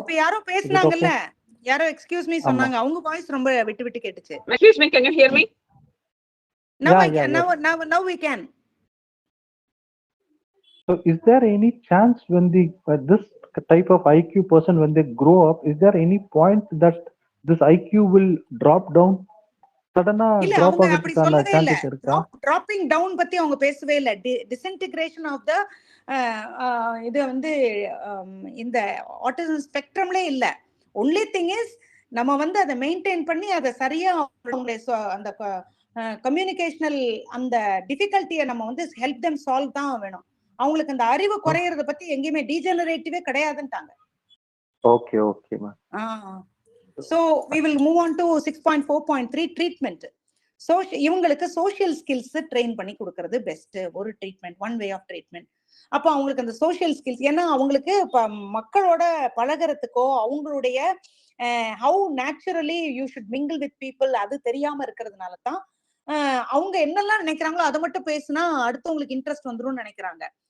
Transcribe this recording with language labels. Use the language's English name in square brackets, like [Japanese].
[Tamil] இப்ப யாரோ பேசுனாங்கல்ல, யாரோ எக்ஸ்கியூஸ் மீ சொன்னாங்க, அவங்க வாய்ஸ் ரொம்ப விட்டு விட்டு கேட்டுச்சு. [English] Excuse me, can you hear me? Now we can. So is there any chance when this type of IQ person, when they grow up, is there any point that this IQ will drop down? [Tamil] Suddenly drop ஆகிறதுக்கான chances இருக்கா? Dropping down பத்தி அவங்க பேசவே இல்ல. [English] Disintegration of the [Tamil] இது வந்து இந்த autism ஸ்பெக்ட்ரம்லே இல்ல. [English] only thing is [Tamil] நம்ம வந்து அதை மெயின்டைன் பண்ணி அதை சரியா அந்த கம்யூனிகேஷனல் அந்த டிஃபிகல்ட்டியை நம்ம வந்து [English] help them solve [Tamil] தான் வேணும். அவங்களுக்கு அந்த அறிவு குறையறத பத்தி எங்கேயுமே டீஜெனரேட்டிவே கிடையாதுன்ட்டாங்க. [English] Okay okay ma'am. So we will move on to 6.4.3 treatment. [Tamil] So இவங்களுக்கு சோஷியல் ஸ்கில்ஸ் ட்ரெயின் பண்ணி கொடுக்கறது பெஸ்ட் ஒரு treatment, [English] One way of treatment. [Tamil] அப்போ அவங்களுக்கு அந்த சோஷியல் ஸ்கில்ஸ், ஏன்னா அவங்களுக்கு மக்களோட பழகிறதுக்கோ அவங்களுடைய [English] how naturally you should mingle with people [Tamil] அது தெரியாம இருக்கிறதுனால தான் அவங்க என்னெல்லாம் நினைக்கிறாங்களோ அதை மட்டும் பேசினா அடுத்தவங்களுக்கு இன்ட்ரெஸ்ட் வந்துரும்னு நினைக்கிறாங்க.